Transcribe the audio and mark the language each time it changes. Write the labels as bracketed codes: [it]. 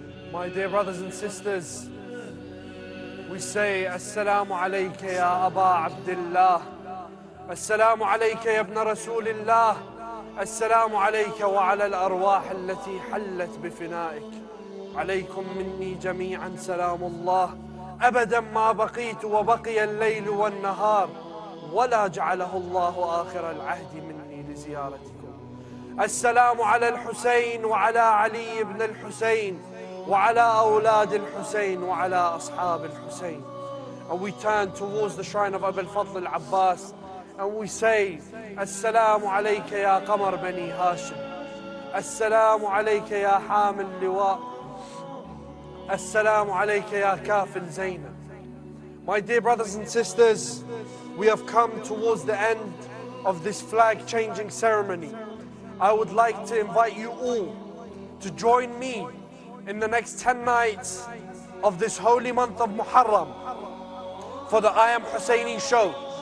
[en] My dear brothers and sisters, we say [ar] Assalamu alayka ya Aba Abdullah, Assalamu alayka ya ibn Rasulillah, Assalamu alayka wa ala al-arwah allati hallat bifina'ik, alaykum minni jami'an salamullah, abadan ma baqitu wa baqiya al-layl wa al-nahar, ولا جعله الله آخر العهد مني لزيارتكم. السلام على الحسين وعلى علي بن الحسين وعلى أولاد الحسين وعلى أصحاب الحسين. [en] And we turn towards the shrine of Abal Fadhl Al Abbas and we say, [ar] السلام عليك يا قمر بني هاشم, السلام عليك يا حامل اللواء, السلام عليك يا كافل زينب. [en] My dear brothers and sisters, we have come towards the end of this flag changing ceremony. I would like to invite you all to join me in the next 10 nights of this holy month of Muharram for the I Am Husseini show.